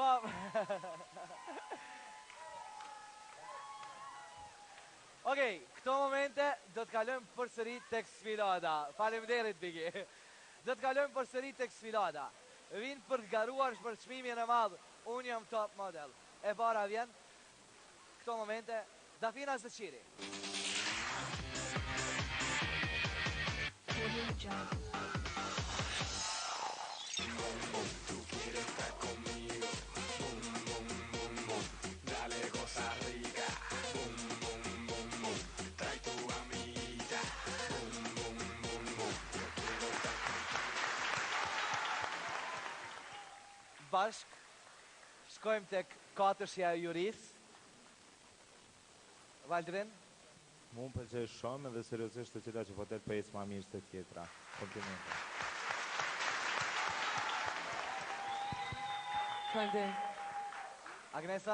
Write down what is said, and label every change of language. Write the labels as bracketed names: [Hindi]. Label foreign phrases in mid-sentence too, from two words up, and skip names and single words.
[Albanian] Okej, këto momente do të kalojmë përsëri tek sfilada. Faleminderit Bigi. Do të kalojmë përsëri tek sfilada. Vinë për të garuar për çmimin e madh. Unë jam [English] top model. [Albanian] E para vjen këto momente Dafina Zëqiri. [Spanish] Tú quieres estar conmigo, bum, bum, bum, bum, dale cosa rica, bum, bum, bum, bum, trae tu amiguita, bum, bum, bum, bum, yo quiero estar [Albanian] Bashk, shkojmë tek katërshja e juris. Valdrin? Mu më pëlqej shumë dhe seriozisht të cila që po tel për ecë ma mirë se tjetra. Komplimente. Agnesa?